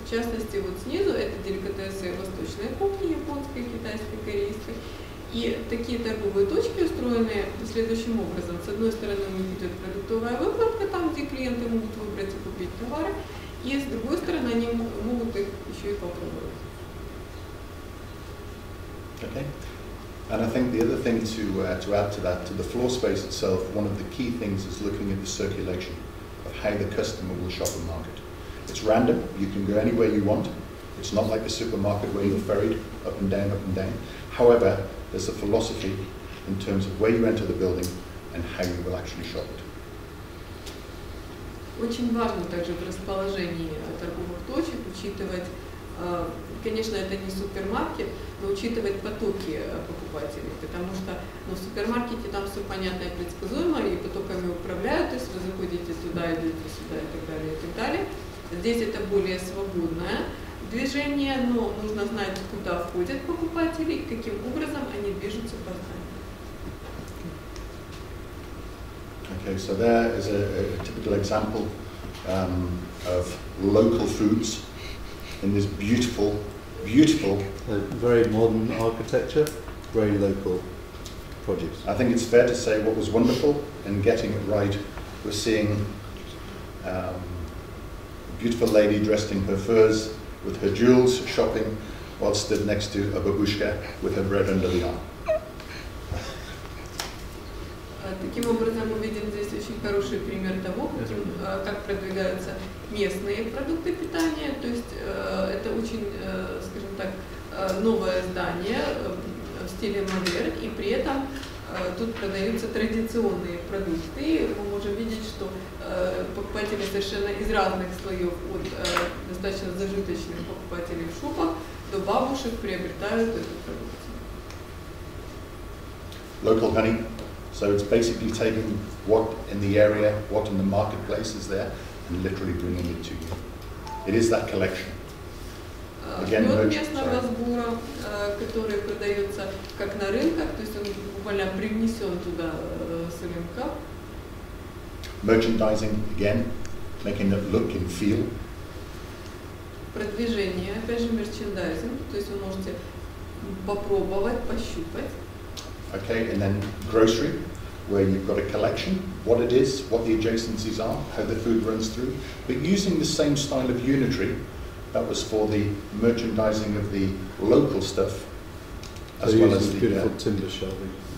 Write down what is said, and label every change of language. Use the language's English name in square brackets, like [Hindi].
[Russian] В частности, вот снизу это деликатесы восточной кухни, японской, китайской, корейской. И такие торговые точки устроены следующим образом. С одной стороны у них идет продуктовая выкладка, там где клиенты могут выбрать и купить товары, и с другой стороны они могут их еще и попробовать. [English] Okay. And I think the other thing to add to that, to the floor space itself, one of the key things is looking at the circulation of how the customer will shop a market. It's random, you can go anywhere you want. It's not like the supermarket where you're ferried up and down, up and down. However, there's a philosophy in terms of where you enter the building and how you will actually shop it. [Russian] Очень важно также в расположении торговых точек учитывать, конечно, это не супермаркет, но учитывать потоки покупателей, потому что в супермаркете там все понятно и предсказуемо, и потоками управляют, то есть вы заходите туда, идете сюда и так далее, и так далее. Здесь это более свободное движение, но нужно знать, куда входят покупатели и каким образом они движутся по зданию. [English] Okay, so there is a typical example of local foods in this beautiful, very modern architecture, very local produce. I think it's fair to say what was wonderful in getting it right was seeing a beautiful lady dressed in her furs with her jewels shopping while stood next to a babushka with her bread under the arm. [Russian] Таким образом, мы видим здесь очень хороший пример того, как продвигаются местные продукты питания. То есть это очень, скажем так, новое здание в стиле модерн, и при этом тут продаются традиционные продукты. И мы можем видеть, что покупатели совершенно из разных слоев, от достаточно зажиточных покупателей в шубах до бабушек, приобретают эту продукцию. [English] Local honey. So it's basically taking what in the area, what in the marketplace is there, and literally bringing it to you. It is that collection. Again, [Russian] Мед местного сбора, который продается как на рынках, то есть он буквально привнесен туда с рынка. [English] Merchandising, again, making it look and feel. [Russian] Продвижение, опять же, мерчендайзинг, то есть вы можете попробовать, пощупать. [English] Okay, and then grocery, where you've got a collection, what it is, what the adjacencies are, how the food runs through, but using the same style of unitary that was for the merchandising of the local stuff, as well as the beautiful timber shelving.